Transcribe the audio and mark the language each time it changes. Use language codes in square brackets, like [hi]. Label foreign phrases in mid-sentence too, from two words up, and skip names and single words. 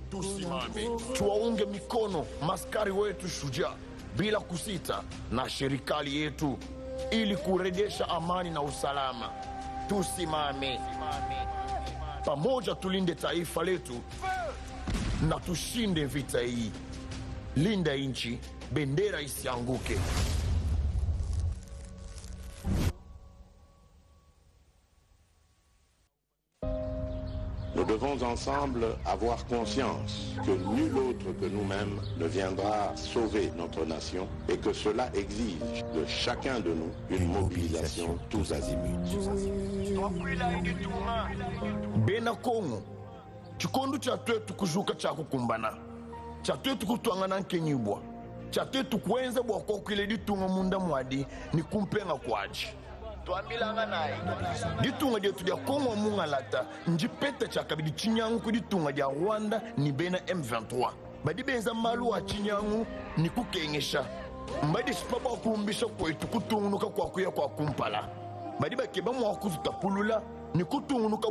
[sw] Tusimame, tuwaunge mikono maskari wetu shujaa bila kusita na serikali yetu ili kurejesha amani na usalama. Tusimame pamoja, tulinde taifa letu na tushinde vita hii. Linda nchi, bendera isianguke. [fr] Nous devons ensemble avoir conscience que nul autre que nous-mêmes ne viendra sauver notre nation et que cela exige de chacun de nous une mobilisation tous azimuts. [lua] Bena Kongo, chikondo cha twetu kuzuka cha kukumbana, cha twetu kutwangana nkenyibwa, cha twetu kuenza bwa kwa kwile ditunga munda mwadi ni kumpenga kwaji. Tuambilanga naye ditunga dietu dia Kongo munga lata njipeta cha kabidi chinyangu kuditunga dia Rwanda ni bena M23 badi benza malu wa chinyangu ni kukengesha mbadi sipaba kuumbisha kwetu kutungunuka kwa kuya kwa kumpala badi bakeba mwa kuzutapulula ni kutungunuka